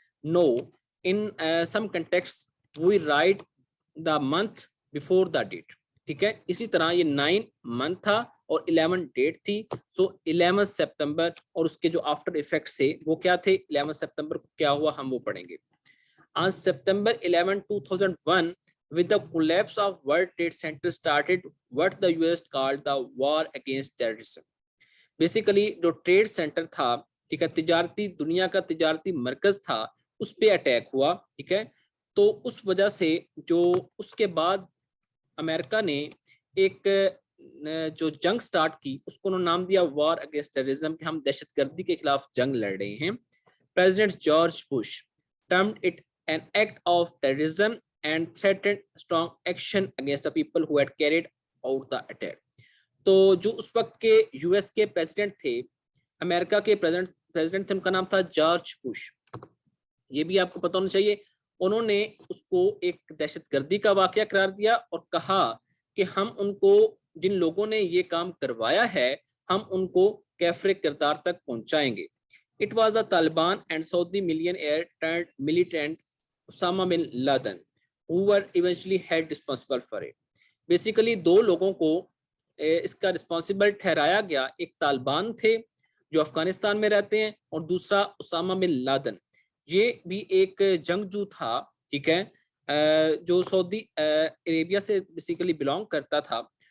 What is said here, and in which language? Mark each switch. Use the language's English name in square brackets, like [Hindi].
[English] No, in some context we write the month before the date. [Hindi] ठीक है, इसी तरह ये 9 मंथ था और 11 डेट थी. सो 11 सितंबर और उसके जो आफ्टर इफेक्ट से वो क्या थे, 11 सितंबर को क्या हुआ हम वो पढ़ेंगे. [English] On September 11, 2001, with the collapse of World Trade Center started what the US called the war against terrorism. [Hindi] Basically जो ट्रेड सेंटर था, ठीक है, तिजारती दुनिया का तिजारती मरकज था, उस पे अटैक हुआ. ठीक है, तो उस वजह से जो उसके बाद अमेरिका ने एक जो जंग स्टार्ट की उसको उन्होंने नाम दिया वॉर अगेंस्ट टेररिज्म, कि हम दहशतगर्दी के खिलाफ जंग लड़ रहे हैं. [English] President George Bush termed it an act of terrorism and threatened strong action against the people who had carried out the attack. [Hindi] तो जो उस वक्त के यूएस के प्रेसिडेंट थे, अमेरिका के प्रेसिडेंट थे, उनका नाम था जॉर्ज बुश. ये भी आपको पता होना चाहिए. उन्होंने उसको एक दहशतगर्दी का वाकया करार दिया और कहा कि हम उनको, जिन लोगों ने ये काम करवाया है, हम उनको कैफरे किरदार तक पहुंचाएंगे. [English] It was the Taliban and Saudi millionaire turned militant Osama bin Laden who were eventually held responsible for it. [Hindi] Basically दो लोगों को इसका रिस्पॉन्सिबल ठहराया गया. एक तालिबान थे जो अफगानिस्तान में रहते हैं और दूसरा उसामा बिन लादेन. ये भी एक जंगजू था, ठीक है, जो सऊदी अरेबिया से बेसिकली बिलोंग करता था.